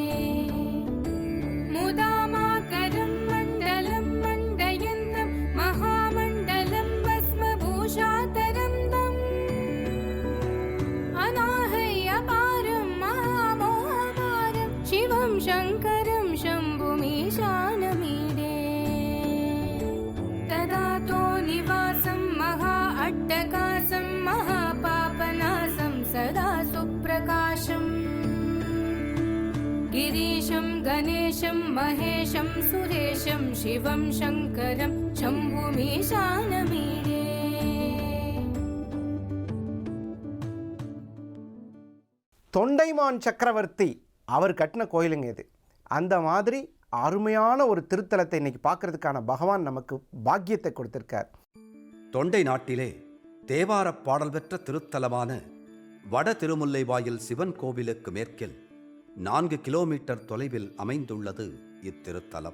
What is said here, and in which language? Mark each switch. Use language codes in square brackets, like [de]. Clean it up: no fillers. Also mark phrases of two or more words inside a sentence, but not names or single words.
[sa] मुदामाकरं मण्डलं मण्डयन्तं महामण्डलं भस्मभूषातरन्दम् अनाहयपारं महामोहपारं शिवं शङ्करं शम्भुमीशानमीडे तदातो निवासं महा अट्टकासं महापापनासं सदा सुप्रकाशम् गिरीशं गणेशं महेशं सुरेशं शिवं शङ्करं शम्भुमीशानमीडे [ta] தொண்டைமான் சக்கரவர்த்தி அவர் கட்டின கோயிலுங்க இது. அந்த மாதிரி அருமையான ஒரு திருத்தலத்தை இன்னைக்கு பார்க்கறதுக்கான பகவான் நமக்கு பாக்கியத்தை கொடுத்திருக்கார். தொண்டை நாட்டிலே தேவாரப் பாடல் பெற்ற திருத்தலமான வட திருமுல்லைவாயில் சிவன் கோவிலுக்கு மேற்கில் 4 கிலோமீட்டர் தொலைவில் அமைந்துள்ளது இத்திருத்தலம்.